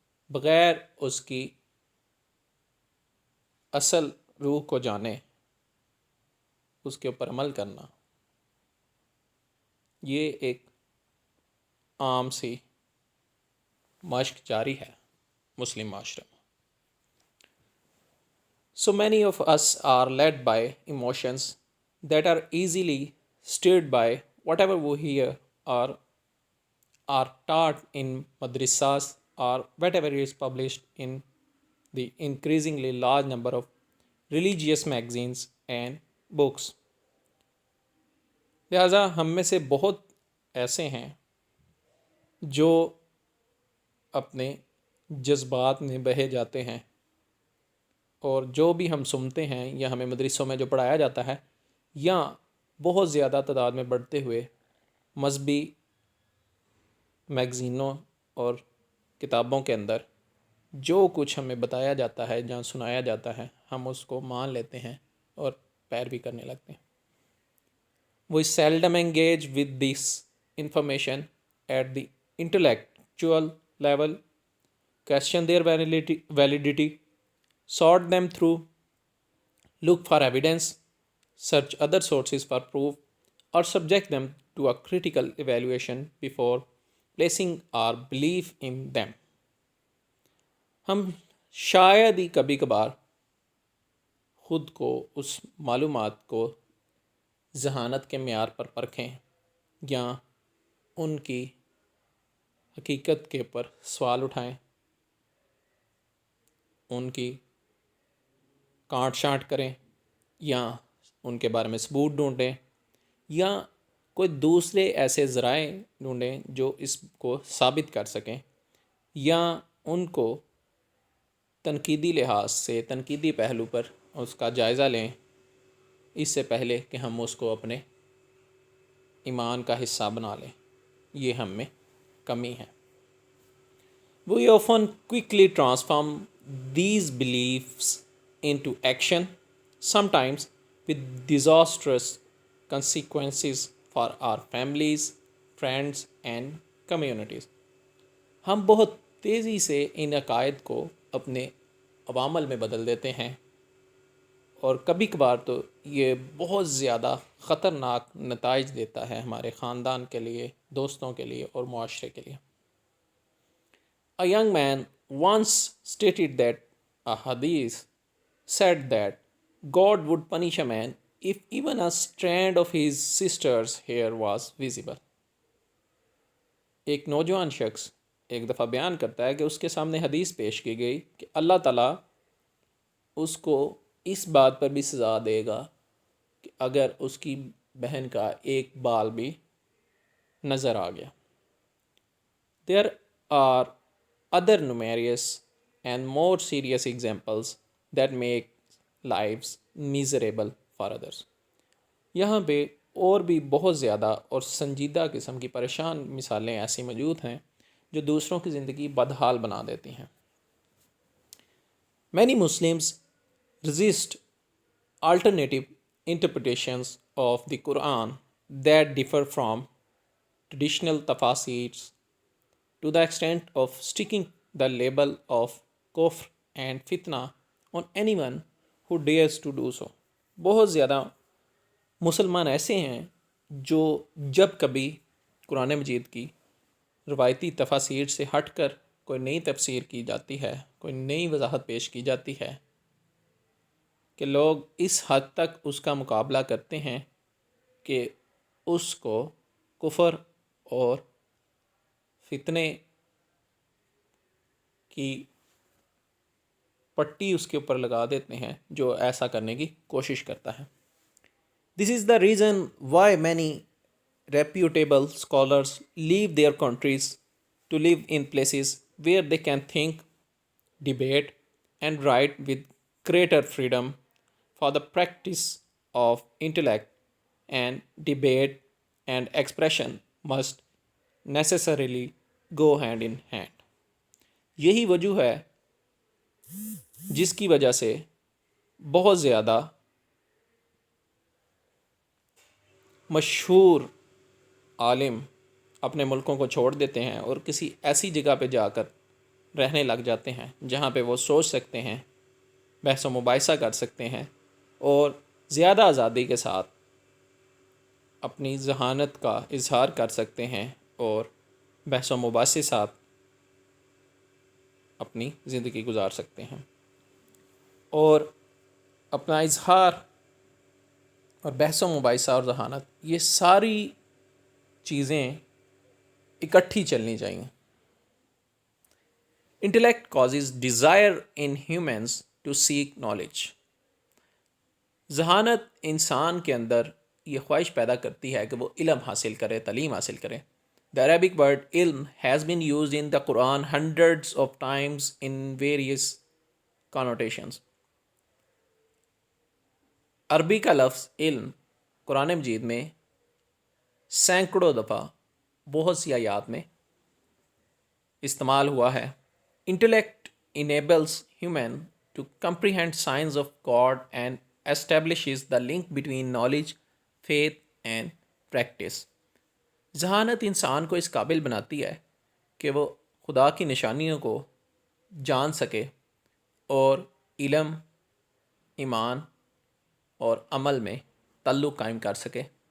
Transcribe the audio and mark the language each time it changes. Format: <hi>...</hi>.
<ur>بغیر اس کی اصل روح کو جانے اس کے اوپر عمل کرنا، یہ ایک عام سی مشق جاری ہے مسلم معاشرے میں.</ur> <en>So many of us are led by emotions that are easily stirred by whatever we hear or are taught in madrasas or whatever is published in the increasingly large number of religious magazines and books.</en> <ur>لہٰذا ہم میں سے بہت ایسے ہیں جو اپنے جذبات میں بہے جاتے ہیں، اور جو بھی ہم سنتے ہیں یا ہمیں مدرسوں میں جو پڑھایا جاتا ہے یا بہت زیادہ تعداد میں بڑھتے ہوئے مذہبی میگزینوں اور کتابوں کے اندر جو کچھ ہمیں بتایا جاتا ہے جہاں سنایا جاتا ہے، ہم اس کو مان لیتے ہیں اور پیروی کرنے لگتے ہیں.</ur> <en>We seldom engage with this information at the intellectual level, question their validity, sort them through, look for evidence, search other sources for proof, or subject them to a critical evaluation before placing our belief in them.</en> <ur>ہم شاید ہی کبھی کبھار خود کو اس معلومات کو ذہانت کے معیار پر پرکھیں یا ان کی حقیقت کے اوپر سوال اٹھائیں، ان کی کانٹ چھانٹ کریں یا ان کے بارے میں ثبوت ڈھونڈیں یا کوئی دوسرے ایسے ذرائع ڈھونڈیں جو اس کو ثابت کر سکیں، یا ان کو تنقیدی لحاظ سے تنقیدی پہلو پر اس کا جائزہ لیں اس سے پہلے کہ ہم اس کو اپنے ایمان کا حصہ بنا لیں. یہ ہم میں کمی ہے.</ur> <en>We often quickly transform these beliefs into action, sometimes with disastrous consequences for our families, friends and communities.</en> <ur>ہم بہت تیزی سے ان عقائد کو اپنے عوامل میں بدل دیتے ہیں، اور کبھی کبھار تو یہ بہت زیادہ خطرناک نتائج دیتا ہے ہمارے خاندان کے لیے، دوستوں کے لیے اور معاشرے کے لیے.</ur> <en>A young man once stated that a hadith said that God would punish a man if even a strand of his sister's hair was visible.</en> <ur>ایک نوجوان شخص ایک دفعہ بیان کرتا ہے کہ اس کے سامنے حدیث پیش کی گئی کہ اللہ تعالیٰ اس کو اس بات پر بھی سزا دے گا کہ اگر اس کی بہن کا ایک بال بھی نظر آ گیا.</ur> <en>There are other numerous and more serious examples that make lives miserable for others.</en> <ur>یہاں پہ اور بھی بہت زیادہ اور سنجیدہ قسم کی پریشان مثالیں ایسی موجود ہیں جو دوسروں کی زندگی بدحال بنا دیتی ہیں.</ur> <en>Many Muslims resist alternative interpretations of the Quran that differ from traditional tafasirs to the extent of sticking the label of kufr and fitna on anyone who dares to do so.</en> <ur>بہت زیادہ مسلمان ایسے ہیں جو جب کبھی قرآن مجید کی روایتی تفاسیر سے ہٹ کر کوئی نئی تفسیر کی جاتی ہے، کوئی نئی وضاحت پیش کی جاتی ہے، کہ لوگ اس حد تک اس کا مقابلہ کرتے ہیں کہ اس کو کفر اور فتنے کی پٹی اس کے اوپر لگا دیتے ہیں جو ایسا کرنے کی کوشش کرتا ہے.</ur> <en>This is the reason why many reputable scholars leave their countries to live in places where they can think, debate, and write with greater freedom, for the practice of intellect and debate and expression must necessarily go hand in hand.</en> <ur>یہی وجہ ہے جس کی وجہ سے بہت زیادہ مشہور عالم اپنے ملکوں کو چھوڑ دیتے ہیں اور کسی ایسی جگہ پہ جا کر رہنے لگ جاتے ہیں جہاں پہ وہ سوچ سکتے ہیں، بحث و مباحثہ کر سکتے ہیں اور زیادہ آزادی کے ساتھ اپنی ذہانت کا اظہار کر سکتے ہیں اور بحث و مباحثے ساتھ اپنی زندگی گزار سکتے ہیں. اور اپنا اظہار اور بحث و مباحثہ اور ذہانت، یہ ساری چیزیں اکٹھی چلنی چاہیے.</ur> <en>Intellect causes desire in humans to seek knowledge.</en> <ur>ذہانت انسان کے اندر یہ خواہش پیدا کرتی ہے کہ وہ علم حاصل کرے، تعلیم حاصل کرے.</ur> <en>The Arabic word ilm has been used in the Quran hundreds of times in various connotations.</en> <ur>عربی کا لفظ علم قرآن مجید میں سینکڑوں دفعہ بہت سی آیات میں استعمال ہوا ہے.</ur> <en>Intellect enables human to comprehend signs of God and establishes the link between knowledge, faith and practice.</en> <ur>ذہانت انسان کو اس قابل بناتی ہے کہ وہ خدا کی نشانیوں کو جان سکے اور علم، ایمان اور عمل میں تعلق قائم کر سکے.</ur>